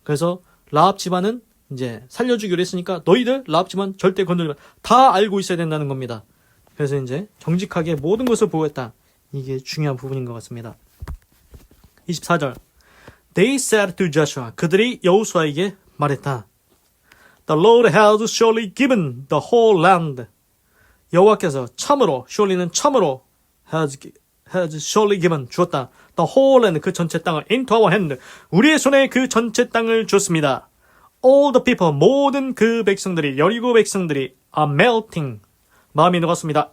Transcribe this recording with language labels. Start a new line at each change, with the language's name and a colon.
Korean: 그래서 라합 집안은 이제 살려주기로 했으니까 너희들 라합 집안 절대 건드리면 다 알고 있어야 된다는 겁니다. 그래서 이제 정직하게 모든 것을 보고했다. 이게 중요한 부분인 것 같습니다.
English: 24절. They said to Joshua.
Korean: 그들이 여호수아에게 말했다.
English: The Lord has surely given the whole land.
Korean: 여호와께서 참으로, surely는 참으로
English: has surely given,
Korean: 주었다.
English: The whole land,
Korean: 그 전체 땅을
English: into our hand,
Korean: 우리의 손에 그 전체 땅을 줬습니다.
English: All the people,
Korean: 모든 그 백성들이, 여리고 백성들이
English: are melting,
Korean: 마음이 녹았습니다.